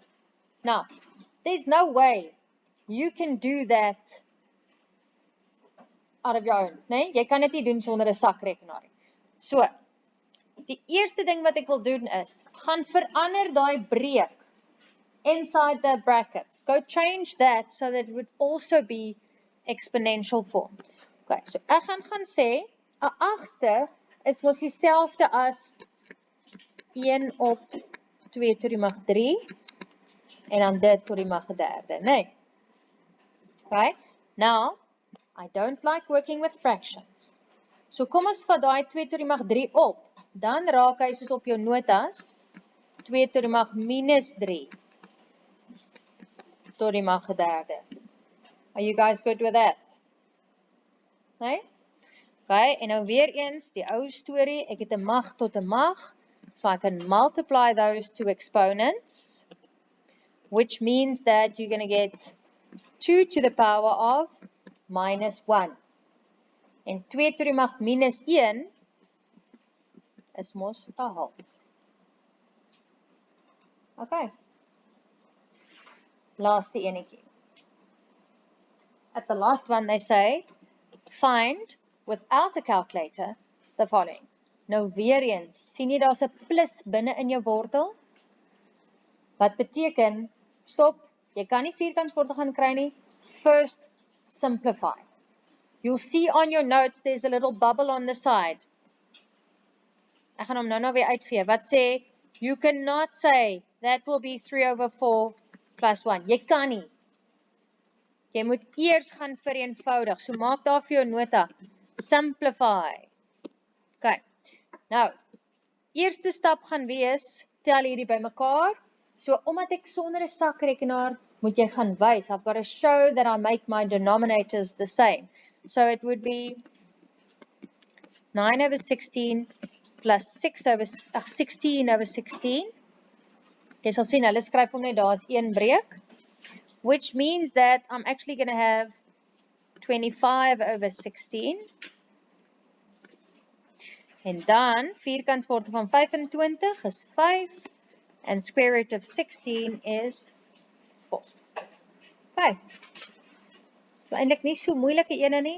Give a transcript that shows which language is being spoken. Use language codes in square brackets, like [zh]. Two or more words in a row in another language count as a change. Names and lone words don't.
[en] Now, there's no way you can do that out of your own, [af] nee? Jy kan dit nie doen sonder 'n sakrekenaar nie. So, die eerste ding wat ek wil doen is, gaan verander daai breek [en] inside the brackets. Go change that so that it would also be exponential form. [af] Okay, so ek gaan sê, 'n 8ste is mos dieselfde as 1 op 2 tot die mag 3 en dan dit tot die mag 3, nee. [en] Okay, now, I don't like working with fractions. [af] So kom ons vat daai 2 tot die mag 3 op, dan raak hy soos op jou notas 2 tot die mag minus 3. tot die mag 'n derde. [en] Are you guys good with that? [af] Nee? Okay, en nou weer eens die ou storie, ek het 'n mag tot 'n mag, [en] so I can multiply those two exponents, which means that you're going to get 2 to the power of minus 1. [af] En 2 tot die mag minus 1 is mos 'n half. Okay. Laaste enetjie. [en] At the last one they say, find without a calculator the following. [af] Nou weer eens, sien jy daar's 'n plus binne in jou wortel? Wat beteken, stop, jy kan nie vierkantswortel gaan kry nie. [en] First, simplify. You'll see on your notes there's a little bubble on the side. [af] Ek gaan hom nou weer uitvee. Wat sê, [en] you cannot say that will be 3 over 4 plus 1. [af] Jy kan nie. Jy moet eers gaan vereenvoudig. So maak daar vir jou nota. [en] Simplify. Okay. [af] Nou, eerste stap gaan wees, tel hierdie bymekaar. So omdat ek sonder 'n sakrekenaar moet jy gaan wys. [en] I've got to show that I make my denominators the same. So it would be 9 over 16 plus 16 over 16. [af] Jy sal sien, hulle skryf hom net daar as een breek. [en] Which means that I'm actually going to have 25 over 16. [af] En dan, vierkantswortel van 25 is 5. [en] And square root of 16 is 4. [af] Okay. So eintlik nie so moeilike ene nie.